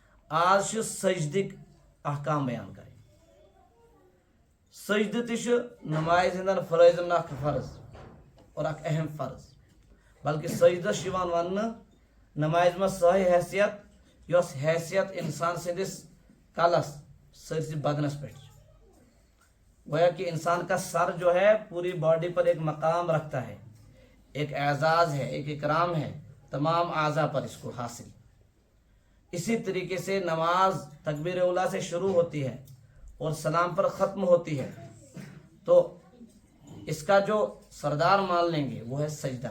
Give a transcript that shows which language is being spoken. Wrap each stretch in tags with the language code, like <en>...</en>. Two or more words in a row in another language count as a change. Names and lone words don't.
<ks>آج چھ سجدک احکام بیان کریں. سجدہ تہ چھ نماز ہندن فرائضن اخ فرض اور اخ اہم فرض. بلکہ سجدہ چھ یوان وننہ نماز میں سہ حیثیت یس حیثیت انسان سندس کلس سرسی بدنس پہ.</ks> <ur>گویا کہ انسان کا سر جو ہے پوری باڈی پر ایک مقام رکھتا ہے، ایک اعزاز ہے، ایک اکرام ہے تمام اعضاء پر اس کو حاصل. اسی طریقے سے نماز تکبیر اولیٰ سے شروع ہوتی ہے اور سلام پر ختم ہوتی ہے، تو اس کا جو سردار مان لیں گے وہ ہے سجدہ.</ur>